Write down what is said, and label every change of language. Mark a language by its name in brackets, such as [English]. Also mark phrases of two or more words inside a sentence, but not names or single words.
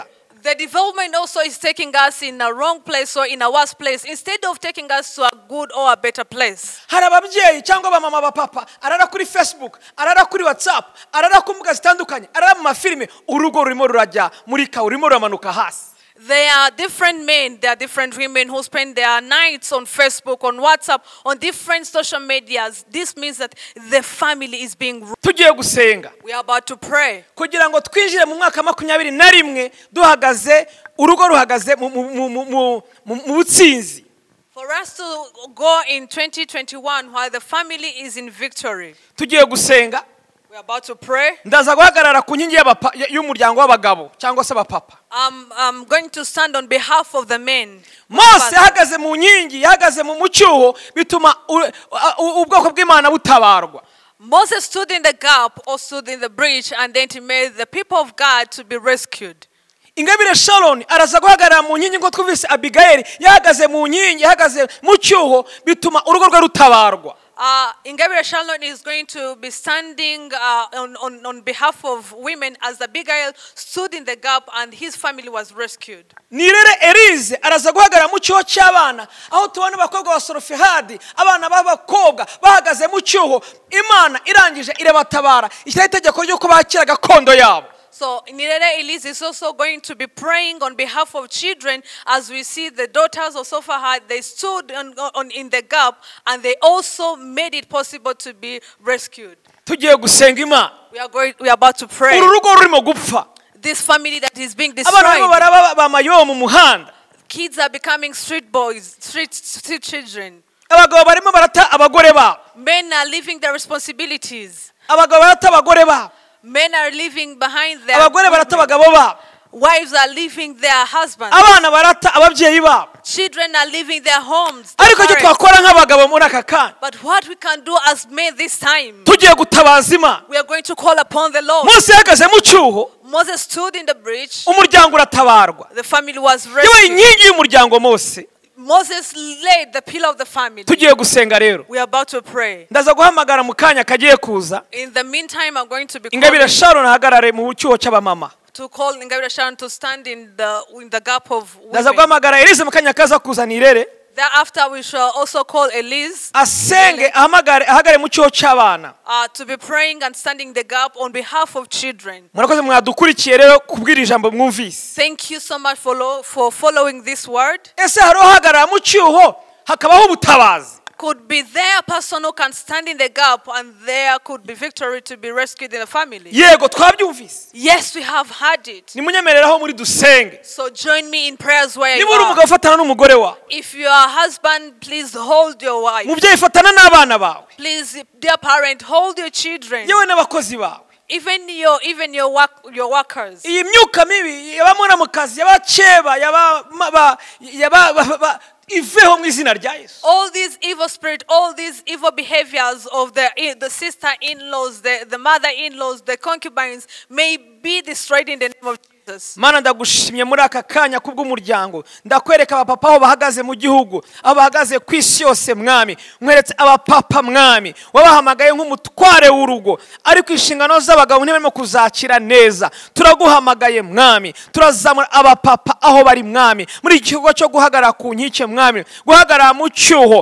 [English] The development also is taking us in a wrong place or in a worse place instead of taking us to a good or a better place. [Kinyarwanda] Hari ababyeyi cyangwa abamama bapapa arara kuri Facebook, arara kuri WhatsApp, arara ku mbuga zitandukanye, arara mu mafilime, urugo rurimo rurajya muri ka urimo ruramanuka hasi. [English] There are different men, there are different women who spend their nights on Facebook, on WhatsApp, on different social medias. This means that the family is being ruined. [Kinyarwanda] Tugiye gusenga. [English] We are about to pray. [Kinyarwanda] Kugira ngo twinjire mu mwaka 21 duhagaze urugo ruhagaze mu butsinzi. [English] For us to go in 2021 while the family is in victory. [Kinyarwanda] Tugiye gusenga. [English] We are about to pray. [Kinyarwanda] Ndaza guhagarara ku nkingi y'umuryango w'abagabo cyangwa se abapapa. [English] I'm going to stand on behalf of the men. [Kinyarwanda] Mose yahagaze mu nkingi, yahagaze mu mucyuho bituma ubwoko bw'Imana butabarwa. [English] Moses stood in the gap or stood in the breach and then he made the people of God to be rescued. [Kinyarwanda] Ingabire Sharon araza guhagarara mu nkingi ngo twumvise Abigail yahagaze mu nkingi, yahagaze mu cyuho bituma urugo rwe rutabarwa. [English] Ingabire Sharon is going to be standing on behalf of women as Abigail stood in the gap and his family was rescued. [Kinyarwanda] Nirere Elyse araza guhagarara mu cyuho cy'abana aho tubona abakobwa ba Sorofehadi, abana b'abakobwa bahagaze mu cyuho, Imana irangije irabatabara ishyira itegeko ryo ko bakira gakondo yabo. [English] So Nirere Elyse is also going to be praying on behalf of children as we see the daughters of Sophahad, they stood in the gap and they also made it possible to be rescued. [Kinyarwanda] Tugiye gusenga Imana. [English] We are about to pray. [Kinyarwanda] Urugo rurimo gupfa. [English] This family that is being destroyed. [Kinyarwanda] Abana baraba bamayo mu muhanda. [English] Kids are becoming street boys, street children. [Kinyarwanda] Abagabo barimo barata abagore babo. [English] Men are leaving their responsibilities. [Kinyarwanda] Abagabo barata abagore babo. [English] Men are leaving behind their [Kinyarwanda] abagore barata abagabo babo. [English] Wives are leaving their husbands. [Kinyarwanda] Abana barata ababyeyi babo. [English] Children are leaving their homes. [Kinyarwanda] Ariko cyo twakora nk'abagabo muri aka kana. [English] But what we can do as men this time, [Kinyarwanda] tugiye gutabaza Imana. [English] We are going to call upon the Lord. [Kinyarwanda] Mose yahagaze mu cyuho. [English] Moses stood in the breach. [Kinyarwanda] Umuryango uratabarwa. [English] The family was rescued. [Kinyarwanda] Yewe inkingi y'umuryango Mose. [English] Moses laid the pillar of the family. [Kinyarwanda] Tugiye gusenga rero. [English] We are about to pray. [Kinyarwanda] Ndaza guhamagara mu kanya kagiye kuza. [English] In the meantime, I'm going to be [Kinyarwanda] Ingabire Sharon ahagarare mu cyuho cy'abamama. [English] To call Ingabire Sharon to stand in the gap of women. [Kinyarwanda] Ndaza guhamagara Elyse mu kanya kaza kuza Nirere. [English] Thereafter, we shall also call Elyse. [Kinyarwanda] Asenge ahagare mu cyuho cy'abana. [English] To be praying and standing the gap on behalf of children. [Kinyarwanda] Murakoze mwadukurikiye rero kubwira ijambo mwumvise. [English] Thank you so much for following this word. [Kinyarwanda] Ese haro hagarara mu cyuho hakabaho ubutabazi. [English] could be there a person who can stand in the gap, and there could be victory to be rescued in the family. [Kinyarwanda] Yego twabyumvise. [English] Yes, we have heard it. [Kinyarwanda] Nimunyemereraho muri dusenge. [English] So join me in prayers where you [Kinyarwanda] Niba uri [English] are. [Kinyarwanda] umugabo fatana n'umugore wawe. [English] If you are a husband, please hold your wife. [Kinyarwanda] Mubyeyi fatana n'abana bawe. [English] Please, dear parent, hold your children. [Kinyarwanda] Yewe n'abakozi bawe. [English] Even your workers. [Kinyarwanda] Iyi myuka mibi yabamona mu kazi yabakeba yaba iveho mu izina rya Yesu. [English] All these evil spirit, all these evil behaviors of the sister-in-laws, the mother-in-laws, the concubines may be destroyed in the name of Jesus. [Kinyarwanda] Mana ndagushimye muri aka kanya kubw'umuryango. Ndakwereka abapapa aho bahagaze mu gihugu, aho bahagaze ku isi yose mwami. Nkweretse abapapa mwami wabahamagaye nk'umutware w'urugo, ariko inshingano z'abagabo ntibarimo kuzakira neza. Turaguhamagaye mwami, turazamura abapapa aho bari mwami muri iki kigo cyo guhagarara ku nkike mwami, guhagarara mu cyuho.